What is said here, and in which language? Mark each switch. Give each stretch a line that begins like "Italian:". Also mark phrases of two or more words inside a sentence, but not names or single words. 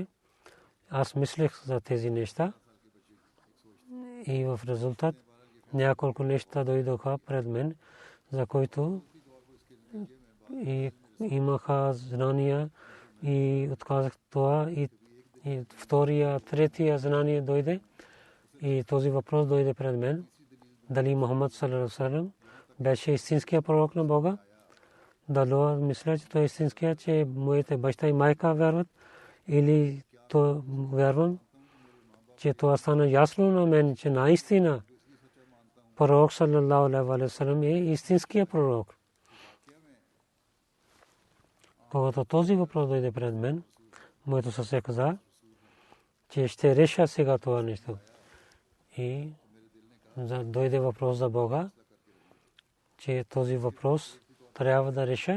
Bulgarian: Аз мислех за тези неща и в резултат няколко неща дойдоха пред мен, за които имаха знания и отказах това и втория, третия знание дойде и този въпрос дойде пред мен. Дали Мухаммад
Arabic: صلى الله عليه وسلم
Bulgarian: беше истинския пророк на Бога? Дали мисля, че той е истинския, че моите баща и майка вярват, или то вярвам, че това стана ясно на мен, че наистина пророк
Arabic: صلى الله عليه وسلم
Bulgarian: е истинския пророк. Когато този въпрос дойде пред мен, моето сърце каза, че ще реша сега това нещо. И дойде въпрос за Бога, че този въпрос трябва да реша.